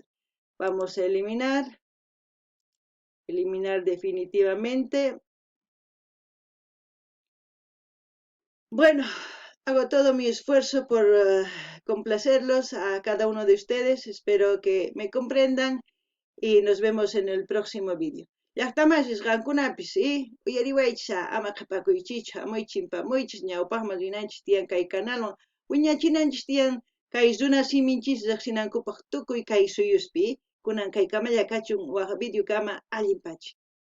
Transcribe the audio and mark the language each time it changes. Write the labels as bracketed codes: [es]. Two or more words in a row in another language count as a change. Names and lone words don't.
[es] Vamos a eliminar definitivamente. Bueno, hago todo mi esfuerzo por complacerlos a cada uno de ustedes. Espero que me comprendan y nos vemos en el próximo vídeo. [qu] Llaqtamashis qankunapis uyariwaychis ama qhapakuychikchu hamuy chimpamuychis ñawpaqman rinanchis tiyan kay canalwan wiñachinanchis tiyan kay runa siminchis riqsinankupaq tukuy kay suyuspi kunan kay kamalla kachun waq video kama allinpachi.